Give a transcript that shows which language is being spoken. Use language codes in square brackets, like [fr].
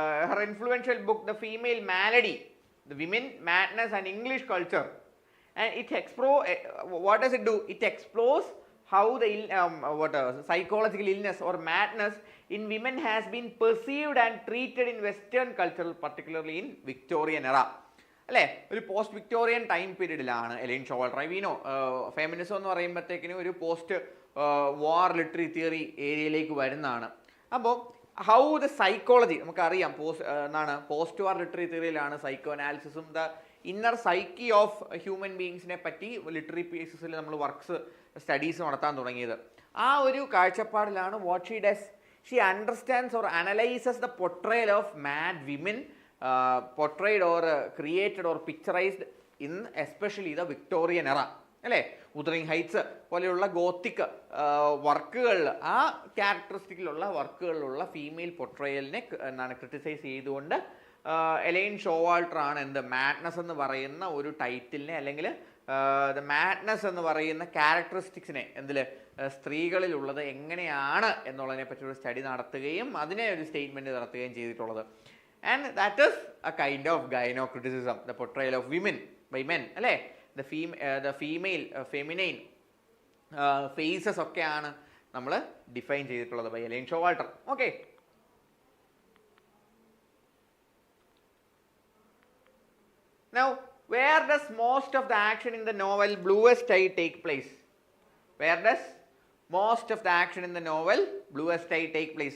[en] Her influential book The Female Malady, The Women, Madness and English Culture, and it what does it do? It explores how the psychological illness or madness in women has been perceived and treated in Western culture, particularly in Victorian era അല്ലേ? [ml] ഒരു post Victorian time പീരീഡിലാണ് A-line Showalter. വീനോ feminism എന്ന് പറയുമ്പോഴത്തേക്കിനും ഒരു post വാർ literary theory ഏരിയയിലേക്ക് വരുന്നതാണ്. അപ്പോൾ how the psychology നമുക്കറിയാം, post war literary തിയറിയിലാണ് psycho അനാലിസിസും the inner psyche of human ബീങ്സിനെ പറ്റി literary പീസസിൽ നമ്മൾ വർക്ക്സ് സ്റ്റഡീസ് നടത്താൻ തുടങ്ങിയത്. ആ ഒരു കാഴ്ചപ്പാടിലാണ് [en] What she does, she understands or analyses the portrayal of mad women portrayed or created or picturized in especially the Victorian era അല്ലേ? [ml] ഉദറിങ് heights പോലെയുള്ള Gothic വർക്കുകളിൽ, ആ ക്യാരക്ടറിസ്റ്റിക്കിലുള്ള വർക്കുകളിലുള്ള female പൊട്രയലിനെ criticise ചെയ്തുകൊണ്ട് എലൈൻ ഷോവാൾട്ടർ ആണ് എന്ത് മാഡ്നസ് എന്ന് പറയുന്ന ഒരു ടൈറ്റിലിനെ അല്ലെങ്കിൽ ദ മാഡ്നസ് എന്ന് പറയുന്ന ക്യാരക്ടറിസ്റ്റിക്സിനെ എന്തിൽ സ്ത്രീകളിലുള്ളത് എങ്ങനെയാണ് എന്നുള്ളതിനെ പറ്റി ഒരു സ്റ്റഡി നടത്തുകയും അതിനെ ഒരു സ്റ്റേറ്റ്മെൻറ്റ് നടത്തുകയും ചെയ്തിട്ടുള്ളത്. [en] And that is a kind of gynocriticism, the portrayal of women by men അല്ലേ? the female feminine faces [ml] ഒക്കെയാണ് നമ്മൾ ഡിഫൈൻ ചെയ്തിട്ടുള്ളത് by A-line Showalter. [en] Okay, now where does most of the action in the novel Bluest Eye take place? Where does most of the action in the novel Bluest Eye take place?